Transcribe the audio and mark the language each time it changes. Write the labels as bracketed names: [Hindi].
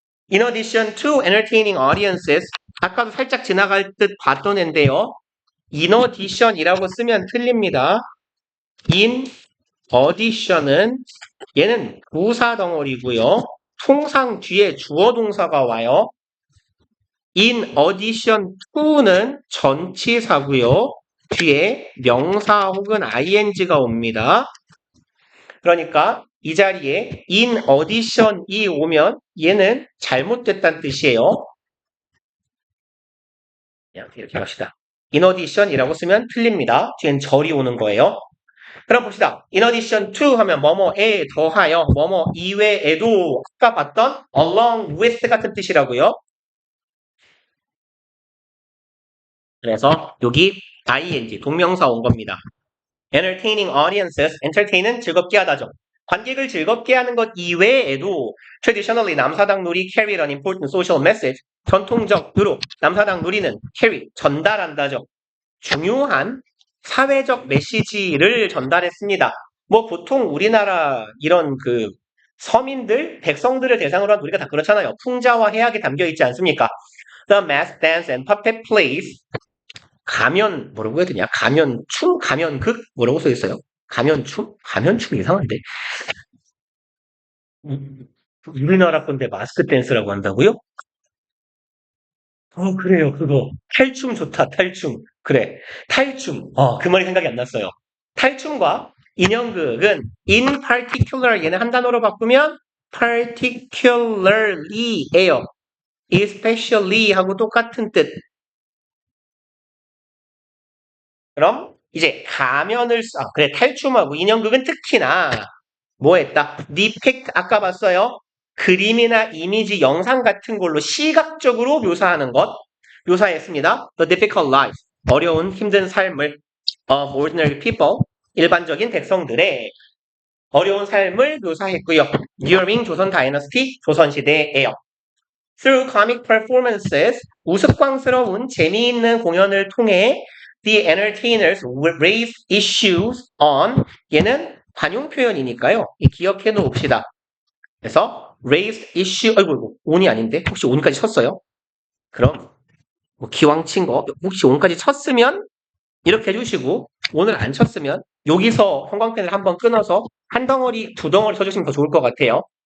[English] In addition to entertaining audiences, [Korean] 아까도 살짝 지나갈 듯 봤던 앤데요. [English] In addition [Korean] 이라고 쓰면 틀립니다. In addition은 얘는 부사 덩어리고요. 통상 뒤에 주어 동사가 와요. [English] In addition to [Korean] 는 전치사고요. 뒤에 명사 혹은 ing가 옵니다. 그러니까 이 자리에 in addition이 오면 얘는 잘못됐다는 뜻이에요. 이렇게 합시다. in addition이라고 쓰면 틀립니다. 뒤엔 절이 오는 거예요. 그럼 봅시다. [English] in addition to [Korean] 하면 뭐뭐에 더하여 뭐뭐 이외에도 아까 봤던 [English] along with [Korean] 같은 뜻이라고요. 그래서 여기 ing 동명사 온 겁니다. [English] entertaining audiences, [Korean] entertain은 즐겁게 하다죠. 관객을 즐겁게 하는 것 이외에도 [English] traditionally 남사당 놀이 carried an important social message. [Korean] 전통적으로 남사당 놀이는 carry, 전달한다죠. 중요한 사회적 메시지를 전달했습니다. 뭐 보통 우리나라 이런 그 서민들, 백성들을 대상으로 한 놀이가 다 그렇잖아요. 풍자와 해악이 담겨 있지 않습니까? [English] The mask dance and puppet plays. [Korean] 뭐라고 해야 되냐? 가면춤? 가면극? 뭐라고 써 있어요? 가면춤? 가면춤 이상한데. 우리나라 건데 마스크 댄스라고 한다고요? 그래요, 그거. 탈춤 좋다, 탈춤. 그래. 탈춤. 그 말이 생각이 안 났어요. 탈춤과 인형극은 [English] in particular [Korean] 얘는 한 단어로 바꾸면 particularly예요. especially 하고 똑같은 뜻. 그럼 이제 그래 탈춤하고 인형극은 특히나 뭐 했다? depict 아까 봤어요. 그림이나 이미지, 영상 같은 걸로 시각적으로 묘사하는 것 묘사했습니다. [English] The difficult life [Korean] 어려운 힘든 삶을 [English] of ordinary people [Korean] 일반적인 백성들의 어려운 삶을 묘사했고요. During 조선 다이너스티 조선시대에요. [English] Through comic performances [Korean] 우스꽝스러운 재미있는 공연을 통해 [English] the entertainers raise issues on [Korean] 얘는 관용 표현이니까요. 기억해 놓읍시다. 그래서 [English] raise issue [Korean] 아이고 on이 아닌데 혹시 on까지 쳤어요? 그럼 뭐 기왕 친 거 혹시 on까지 쳤으면 이렇게 해주시고 오늘 안 쳤으면 여기서 형광펜을 한번 끊어서 한 덩어리, 두 덩어리 쳐주시면 더 좋을 것 같아요.